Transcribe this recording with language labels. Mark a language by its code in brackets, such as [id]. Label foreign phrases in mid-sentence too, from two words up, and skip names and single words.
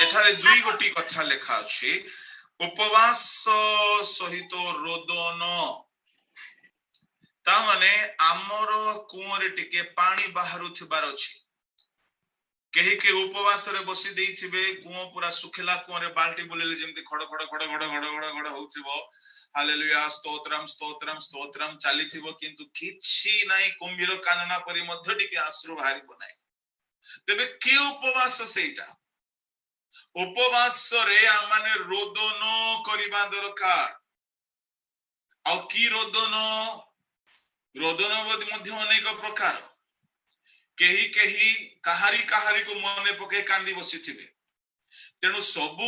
[or] ଏଠାରେ ଦୁଇ ଗୋଟି କଥା ଲେଖା ଅଛି ଉପବାସ ସହିତ ରୋଦନ ତା ମାନେ ଆମର କୁଅରେ ଟିକେ ପାଣି ବାହାରୁ ଥିବାର ଅଛି କେହି କେ ଉପବାସ ରେ ବସି ଦେଇଥିବେ କୁଅ ପୂରା ଶୁଖିଲା କୁଅ ରେ ବାଲ୍ଟି ବୋଳେଲେ ଯେମିତି ଖଡ଼ ଖଡ଼ ଖଡ଼ ଖଡ଼ ଖଡ଼ ଖଡ଼ ଖଡ଼ ହେଉଥିବ ହାଲେଲୁୟା ସ୍ତୋତ୍ରମ ସ୍ତୋତ୍ରମ ସ୍ତୋତ୍ରମ ଚାଲିଥିବ କିନ୍ତୁ କିଛି ନାହିଁ କୁମ୍ଭୀର କାନ୍ଦଣା ପରି ମଧ୍ୟ ଟିକେ ଅଶ୍ରୁ ବାହାରିବ ନାହିଁ ତେବେ କେ ଉପବାସ ସେଟା ଉପବାସ ରେ ଆମମାନେ ରୋଦନ କରିବା ଦରକାର ଆଉ କି ରୋଦନ ରୋଦନ ମଧ୍ୟ ଅନେକ ପ୍ରକାର କେହି କେହି କାହାରି କାହାରି କୋ ମନେ ପକେ କାନ୍ଦି ବସିଥିବେ ତେଣୁ ସବୁ